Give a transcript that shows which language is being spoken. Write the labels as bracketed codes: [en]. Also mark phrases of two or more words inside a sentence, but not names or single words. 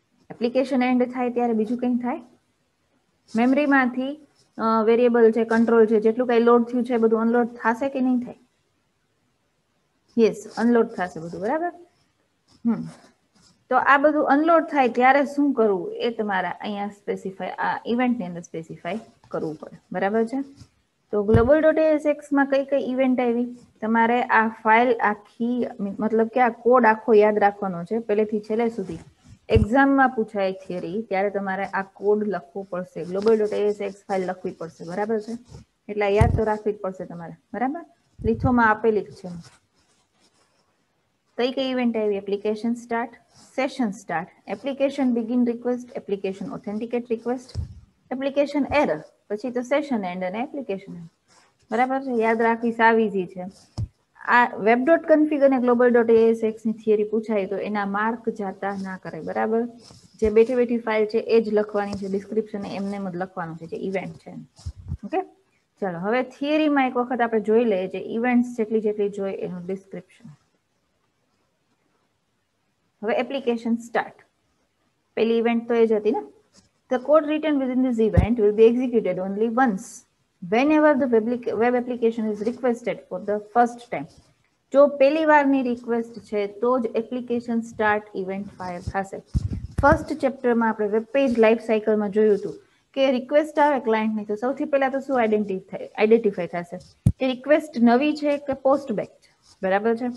[en] application end [gu] થાય ત્યારે બીજું કંઈ થાય? મેમરીમાંથી વેરિયેબલ છે, કંટ્રોલ છે, જેટલું કંઈ લોડ થયું છે બધું અનલોડ થશે કે નહીં થાય? યસ, અનલોડ થશે બધું, બરાબર. તો આ બધું અનલોડ થાય ત્યારે શું કરવું એ તમારા અહીંયા સ્પેસિફાય, આ ઇવેન્ટની અંદર સ્પેસિફાય કરવું પડે, બરાબર છે. તો global.asx માં કઈ કઈ ઇવેન્ટ આવી? તમારે આ ફાઇલ આખી, મતલબ કે આ કોડ આખો યાદ રાખવાનો છે પહેલેથી છેલ્લે સુધી. એક્ઝામમાં પૂછાય થિયરી ત્યારે તમારે આ કોડ લખવો પડશે, global.asx ફાઇલ લખવી પડશે, બરાબર છે. એટલે યાદ તો રાખવી જ પડશે તમારે, બરાબર. લીથોમાં આપેલી જ છે. કઈ કઈ ઇવેન્ટ આવી? [en] application start, session start, application begin request, application authenticate request, application error, [gu] પછી તો [en] session end અને application end, [gu] બરાબર છે. યાદ રાખવી સાવ ઈઝી છે. આ web.config અને global.asx ની થિયરી પૂછાય તો એના માર્ક જાતા ના કરે, બરાબર. જે બેઠી બેઠી ફાઇલ છે એ જ લખવાની છે, ડિસ્ક્રિપ્શન એમને જ લખવાનું છે, જે ઇવેન્ટ છે. ઓકે, ચાલો હવે થિયરીમાં એક વખત આપણે જોઈ લઈએ, જે ઇવેન્ટ્સ જેટલી જેટલી જોઈએ એનું ડિસ્ક્રિપ્શન. હવે [en] application start, [gu] પહેલી ઇવેન્ટ તો એ જ હતી ને. [en] The code written within this event will be executed only once whenever the web application is requested for the first time. [gu] જો પહેલી વારની રિક્વેસ્ટ છે તો જ [en] application start event fire [gu] થશે. [en] first chapterમાં [gu] આપણે [en] web page life cycleમાં [gu] જોયું હતું કે રિક્વેસ્ટ આવે ક્લાયન્ટની તો સૌથી પહેલા તો શું આઈડેન્ટિફાઈ થશે કે રિક્વેસ્ટ નવી છે કે [en] post back [gu] છે, બરાબર છે.